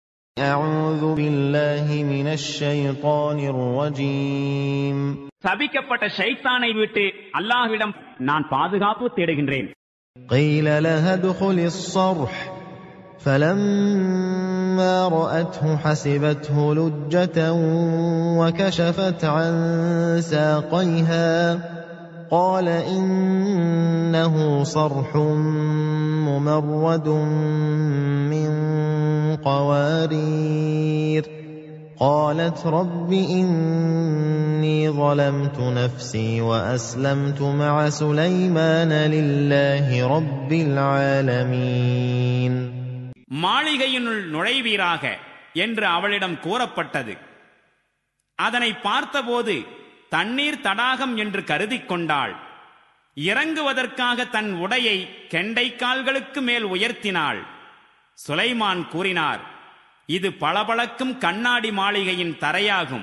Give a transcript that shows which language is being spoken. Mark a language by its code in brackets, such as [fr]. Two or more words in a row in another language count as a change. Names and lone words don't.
[ar] أعوذ بالله من الشيطان الرجيم. [ta] சபிக்கப்பட்ட ஷைத்தானை விட்டு அல்லாஹ்விடம் நான் பாதுகாப்பு தேடுகின்றேன். [ar] قيل لها ادخل الصرح فلما رأته حسبته لجة وكشفت عن ساقيها قال إنه صرح ممرد من قوارير قالت رب إني ظلمت نفسي وأسلمت مع سليمان لله رب العالمين. [ta] மாளிகையினுள் நுழைவீராக என்று அவளிடம் கூறப்பட்டது. அதனை பார்த்தபோது தண்ணீர் தடாகம் என்று கருதி கொண்டாள். இறங்குவதற்காக தன் உடையை கெண்டை கால்களுக்கு மேல் உயர்த்தினாள். சுலைமான் கூறினார், இது பளபளக்கும் கண்ணாடி மாளிகையின் தரையாகும்.